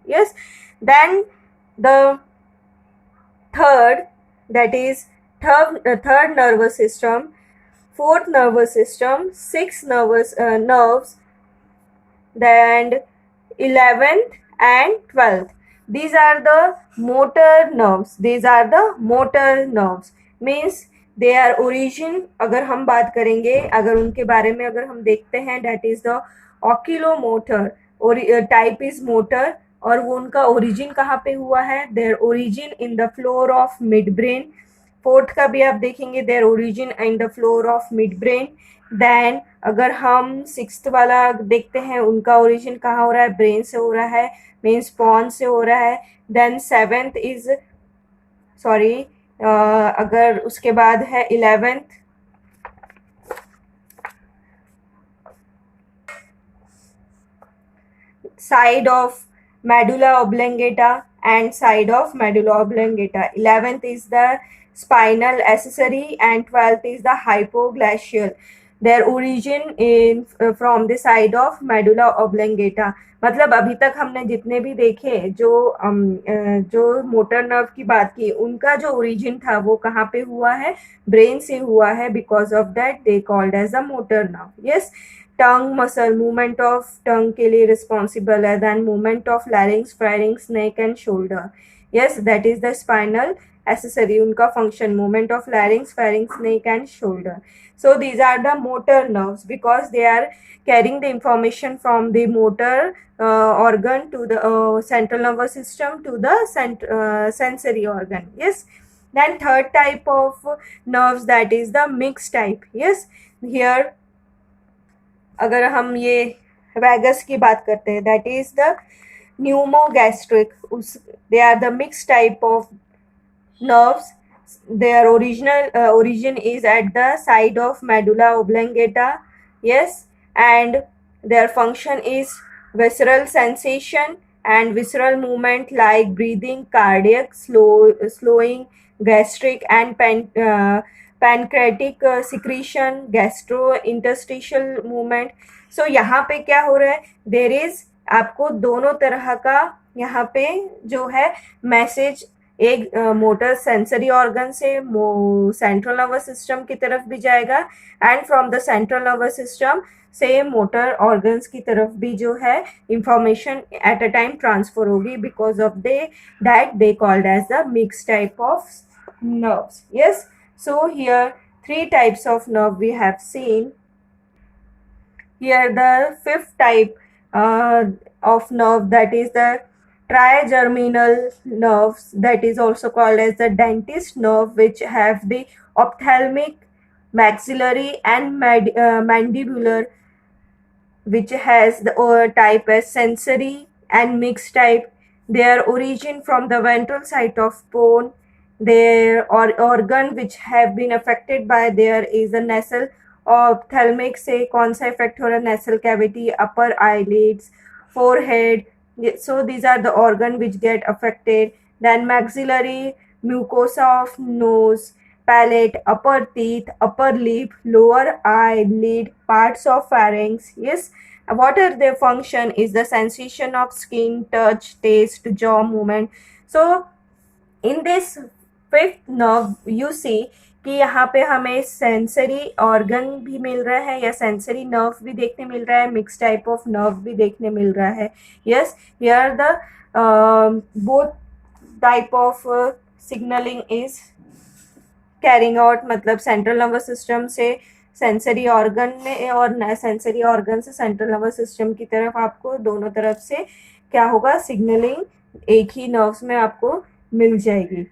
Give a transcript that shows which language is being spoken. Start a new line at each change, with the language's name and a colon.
English: Yes, then the third, that is third nervous system, fourth nervous system, sixth nerves, then 11th and 12th. These are the motor nerves. These are the motor nerves. Means they are origin.
Hindi: अगर हम बात करेंगे, अगर उनके बारे में अगर हम देखते हैं,
English: That is the oculomotor.
Hindi: Type is motor और वो उनका ओरिजिन कहाँ पे हुआ है?
English: Their origin in the floor of mid brain.
Hindi: Fourth का भी आप देखेंगे,
English: Their origin in the floor of mid brain.
Hindi: Then अगर हम सिक्स्थ वाला देखते हैं, उनका ओरिजिन कहाँ हो रहा है? ब्रेन से हो रहा है, मीन्स पॉन से हो रहा है.
English: then seventh is sorry
Hindi: अगर उसके बाद है
English: 11th, side of medulla oblongata and side of medulla oblongata. 11th is the spinal accessory and 12th is the hypoglossal. Their origin in from the side of medulla oblongata.
Hindi: मतलब अभी तक हमने जितने भी देखे जो मोटर नर्व की बात की, उनका जो ओरिजिन था वो कहाँ पे हुआ है?
English: Brain से हुआ है. Because of that they called as a motor nerve. Yes, tongue muscle, movement of tongue के लिए responsible है. Then movement of larynx, pharynx, neck and shoulder. Yes, that is the spinal accessory. उनका function, movement of larynx, pharynx, neck and shoulder. So these are the motor nerves because they are carrying the information from the motor organ to the central nervous system to the sensory organ. Yes, then third type of nerves, that is the mixed type. Yes, here
Hindi: अगर हम ये vagus की बात करते हैं,
English: that is the pneumogastric. They are the mixed type of nerves. Their origin is at the side of medulla oblongata. Yes, and their function is visceral sensation and visceral movement like breathing, cardiac slowing, gastric and pancreatic secretion, gastrointestinal movement.
Hindi: So यहाँ पे क्या हो रहा है?
English: There is
Hindi: आपको दोनों तरह का यहाँ पे जो है मैसेज एक मोटर सेंसरी ऑर्गन से सेंट्रल नर्वस सिस्टम की तरफ भी जाएगा
English: and from the central nervous system
Hindi: से मोटर ऑर्गन्स की तरफ भी जो है information at a time transfer होगी.
English: Because of that they called as the mix type of nerves. Yes, so here 3 types of nerve we have seen. Here the 5th type of nerve, that is the trigeminal nerves, that is also called as the dentist nerve, which have the ophthalmic, maxillary and mandibular, which has the type as sensory and mixed type. Their origin from the ventral side of bone. Their organ which have been affected by there is the nasal ophthalmic
Hindi: से कौन सा effect हो रहा है?
English: nasal cavity, upper eyelids, forehead. So these are the organ which get affected. Then maxillary, mucosa of nose, palate, upper teeth, upper lip, lower eyelid, parts of pharynx. Yes, what are their function is the sensation of skin, touch, taste, jaw movement. So in this fifth nerve you see
Hindi: कि यहाँ पे हमें sensory organ भी मिल रहा है या sensory nerve भी देखने मिल रहा है, मिक्स टाइप ऑफ नर्व भी देखने मिल रहा है.
English: yes, here the both type of signalling is carrying out,
Hindi: मतलब सेंट्रल नर्वस सिस्टम से सेंसरी ऑर्गन में और सेंसरी ऑर्गन से सेंट्रल नर्वस सिस्टम की तरफ आपको दोनों तरफ से क्या होगा, सिग्नलिंग एक ही नर्व्स में आपको मिल जाएगी.